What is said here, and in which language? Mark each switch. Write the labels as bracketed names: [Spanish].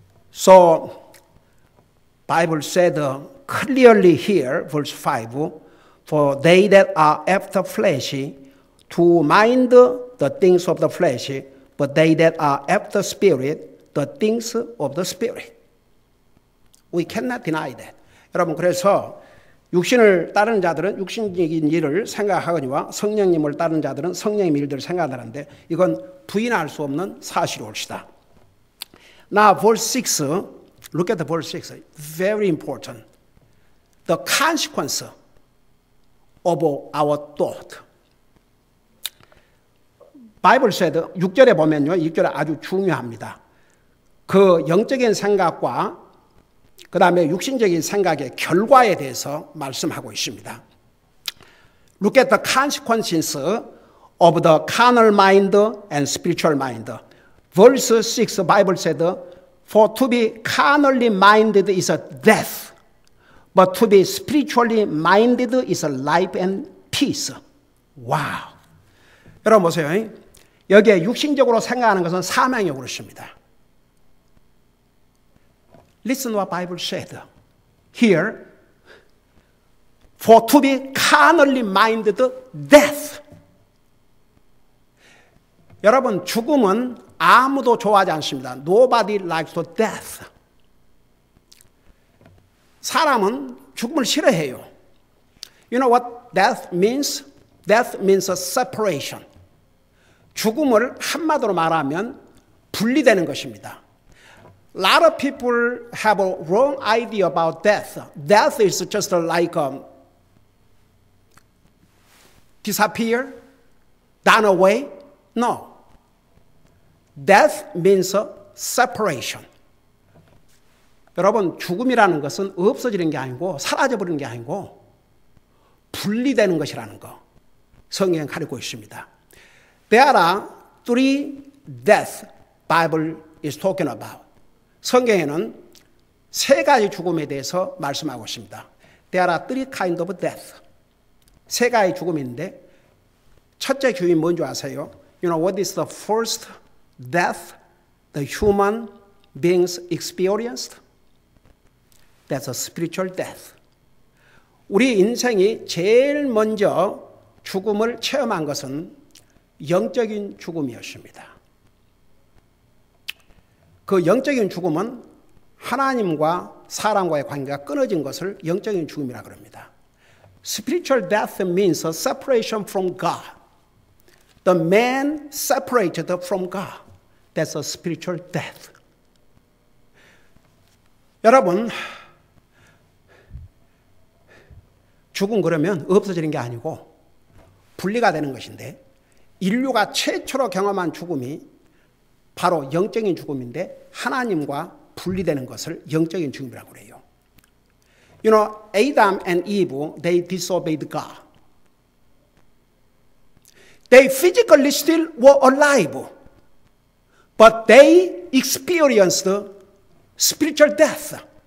[English] So, Bible said clearly here, verse 5, For they that are after flesh to mind the things of the flesh, but they that are after spirit, the things of the spirit. We cannot deny that. [Korean] 여러분 그래서 육신을 따르는 자들은 육신적인 일을 생각하거니와 성령님을 따르는 자들은 성령의 일들을 생각하는데 이건 부인할 수 없는 사실입니다. [English] Now verse 6, look at the verse 6. Very important. The consequence of our thought. [Korean] 바이블 [English] said [Korean] 6절에 보면요. 6절에 아주 중요합니다. 그 영적인 생각과 그 다음에 육신적인 생각의 결과에 대해서 말씀하고 있습니다. [English] Look at the consequences of the carnal mind and spiritual mind. Verse 6, Bible said, For to be carnally minded is a death, but to be spiritually minded is a life and peace. [Korean] 와우. 여러분 보세요. 여기에 육신적으로 생각하는 것은 사망이라고 그렇습니다. [English] Listen what Bible said. Here, for to be carnally minded, death. [Korean] 여러분, 죽음은 아무도 좋아하지 않습니다. [English] Nobody likes the death. [Korean] 사람은 죽음을 싫어해요. [English] You know what death means? Death means a separation. [Korean] 죽음을 한마디로 말하면 분리되는 것입니다. [English] A lot of people have a wrong idea about death. Death is just like disappear, done away. No. Death means separation. [Korean] 여러분, 죽음이라는 것은 없어지는 게 아니고 사라져버리는 게 아니고 분리되는 것이라는 거 성경에 가리고 있습니다. [English] There are three deaths Bible is talking about. [Korean] 성경에는 세 가지 죽음에 대해서 말씀하고 있습니다. [English] There are three kinds of death. [Korean] 세 가지 죽음인데 첫째 죽음이 뭔지 아세요? [English] You know what is the first death the human beings experienced? That's a spiritual death. [Korean] 우리 인생이 제일 먼저 죽음을 체험한 것은 영적인 죽음이었습니다. 그 영적인 죽음은 하나님과 사람과의 관계가 끊어진 것을 영적인 죽음이라고 합니다. [English] Spiritual death means a separation from God. The man separated from God. That's a spiritual death. [Korean] 여러분, 죽음 그러면 없어지는 게 아니고 분리가 되는 것인데 인류가 최초로 경험한 죽음이 바로 영적인 죽음인데 하나님과 분리되는 것을 영적인 죽음이라고 그래요. [English] You know, Adam and Eve, they disobeyed God. They physically still were alive, but they experienced spiritual death.